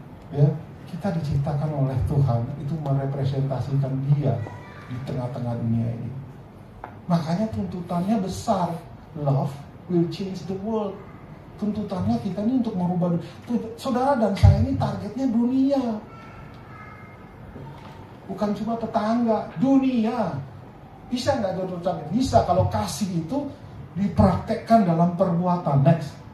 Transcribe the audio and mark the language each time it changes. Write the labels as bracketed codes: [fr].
[id] Ya, kita diciptakan oleh Tuhan itu merepresentasikan Dia di tengah-tengah dunia ini. Makanya tuntutannya besar. [en] Love will change the world. [id] Tuntutannya kita ini untuk merubah dunia. Saudara dan saya ini targetnya dunia, bukan cuma tetangga, dunia. Bisa nggak jodoh target? Bisa kalau kasih itu dipraktekkan dalam perbuatan. [en] Next.